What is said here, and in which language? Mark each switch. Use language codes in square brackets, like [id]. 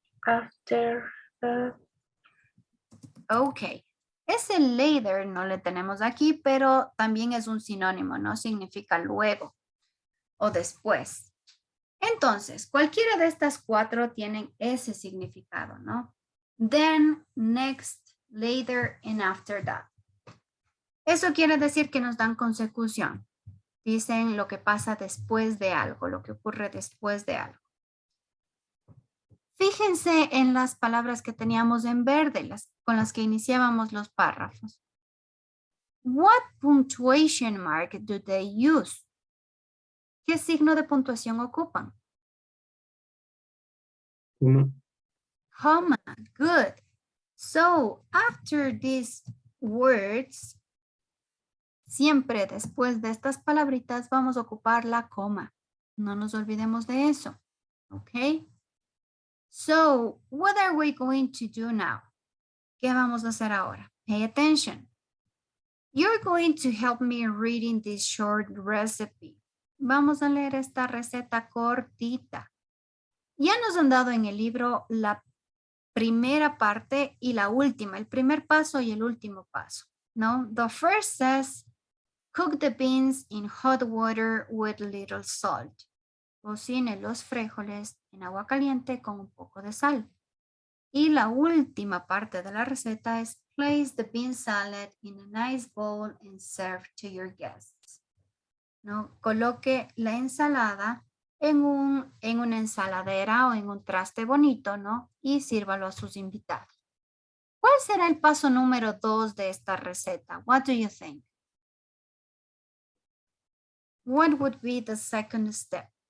[en] After that. Ok. [es] Ese later no le tenemos aquí, pero también es un sinónimo, ¿no? Significa luego o después. Entonces, cualquiera de estas cuatro tienen ese significado, ¿no? [en] Then, next, later, and after that. [es] Eso quiere decir que nos dan consecución. Dicen lo que pasa después de algo, lo que ocurre después de algo. Fíjense en las palabras que teníamos en verde, con las que iniciábamos los párrafos. [en] What punctuation mark do they use? [es] ¿Qué signo de puntuación ocupan? [en] Comma. Good. So, after these words, [es] siempre después de estas palabritas vamos a ocupar la coma. No nos olvidemos de eso. ¿Ok? [en] So, what are we going to do now? [es] ¿Qué vamos a hacer ahora? [en] Pay attention. You're going to help me reading this short recipe. [es] Vamos a leer esta receta cortita. Ya nos han dado en el libro la primera parte y la última, el primer paso y el último paso. [en] No, the first says, cook the beans in hot water with little salt. [es] Cocine los frijoles en agua caliente con un poco de sal. Y la última parte de la receta es [en] place the bean salad in a nice bowl and serve to your guests. ¿No? [es] Coloque la ensalada en una ensaladera o en un traste bonito, ¿no? Y sírvalo a sus invitados. ¿Cuál será el paso número 2 de esta receta? [en] What do you think? What would be the second step?